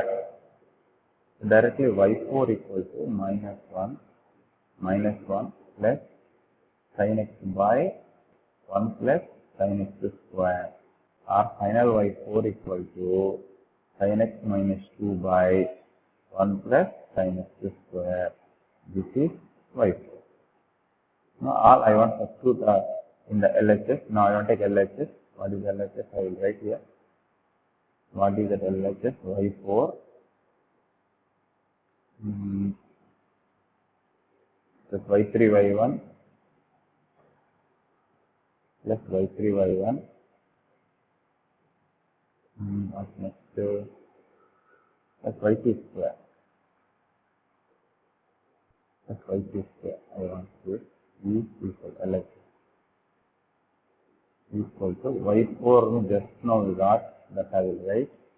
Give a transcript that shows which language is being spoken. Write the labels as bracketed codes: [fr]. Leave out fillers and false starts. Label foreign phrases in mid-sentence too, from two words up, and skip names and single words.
[en] So directly y4 equal to minus 1 plus sin x by 1 plus sin x square our final y4 equal to sin x minus 2 by 1 plus sin x square. This is y4. Now all I want to substitute in the LHS. Now I want to take LHS. What is LHS? I will write here. What is that LHS? Y4 plus y3 y1 plus y3 y1. What's next? Plus y2 square. Plus y2 square. I want to is equal LHS equal to y4 just now we got, that I will write